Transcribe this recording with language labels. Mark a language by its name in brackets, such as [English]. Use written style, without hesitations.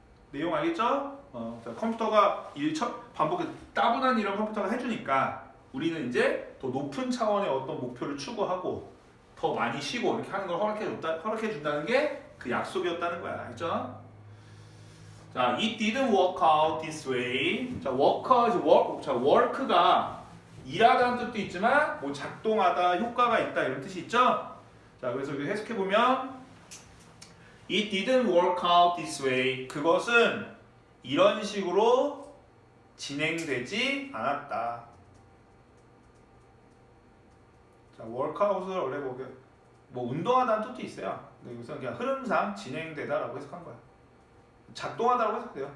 [Korean] 내용 알겠죠? 자, 컴퓨터가 반복해 따분한 일을 컴퓨터가 해주니까 우리는 이제 더 높은 차원의 어떤 목표를 추구하고 더 많이 쉬고 이렇게 하는 걸 허락해 준다는 게 그 약속이었다는 거야. 알죠? 자, [English] it didn't work out this way. [Korean] 자, work가 일하다는 뜻도 있지만 뭐 작동하다, 효과가 있다 이런 뜻이 있죠? 자, 그래서 여기 해석해 보면 [English] it didn't work out this way. [Korean] 그것은 이런 식으로 진행되지 않았다. 자, workout을 원래 뭐 운동하다는 뜻도 있어요. 근데 여기서 그냥 흐름상 진행되다라고 해석한 거야. 작동하다라고 해석돼요.